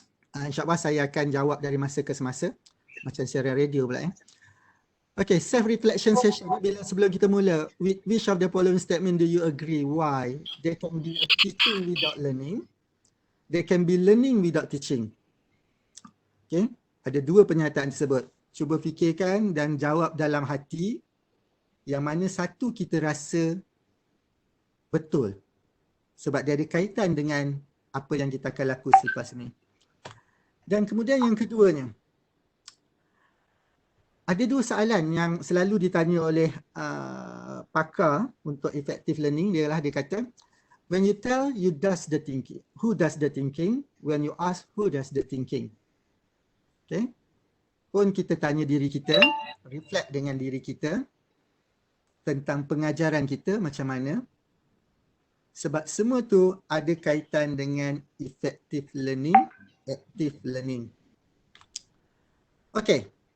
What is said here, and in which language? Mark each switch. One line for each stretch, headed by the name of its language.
Malay: InsyaAllah saya akan jawab dari masa ke semasa. Macam siaran radio pula .
English: Okay, self-reflection session.
Malay: Bila sebelum kita mula,
English: with which of the following statement do you agree? Why? There can be a teaching without learning. There can be learning without teaching.
Malay: Okay, ada dua pernyataan tersebut. Cuba fikirkan dan jawab dalam hati yang mana satu kita rasa betul. Sebab dia ada kaitan dengan apa yang kita akan lakukan selepas ni. Dan kemudian yang keduanya, ada dua soalan yang selalu ditanya oleh pakar untuk effective learning. Dia kata,
English: when you tell you does the thinking, who does the thinking? When you ask who does the thinking? Okay.
Malay: Pun kita tanya diri kita, reflect dengan diri kita tentang pengajaran kita macam mana. Sebab semua tu ada kaitan dengan effective learning, active learning. Okay.